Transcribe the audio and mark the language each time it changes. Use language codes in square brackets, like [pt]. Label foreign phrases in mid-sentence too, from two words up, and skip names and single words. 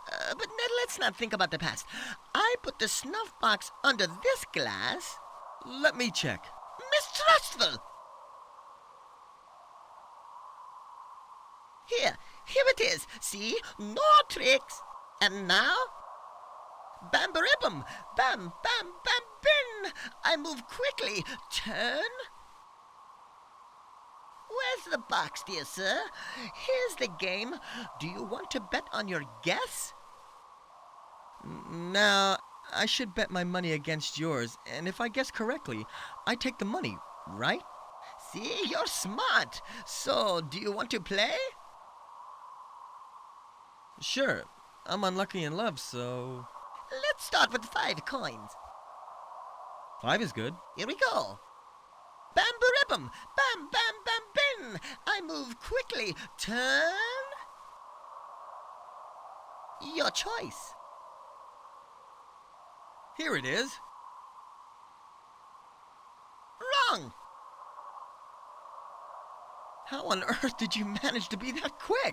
[en] But let's not think about the past. I put the snuff box under this glass. Let me check. Mistrustful! Here it is. See? No tricks. And now? Bam-baribum! Bam, bam, bam, bin! I move quickly. Turn. Where's the box, dear sir? Here's the game. Do you want to bet on your guess? Now, I should bet my money against yours, and if I guess correctly, I take the money, right? See, you're smart. So, do you want to play? Sure. I'm unlucky in love, so... Let's start with 5 coins. 5 is good. Here we go. Bam-baribum! Bam, bam, bam, bin! I move Exactly. Turn. Your choice. Here it is. Wrong. How on earth did you manage to be that quick?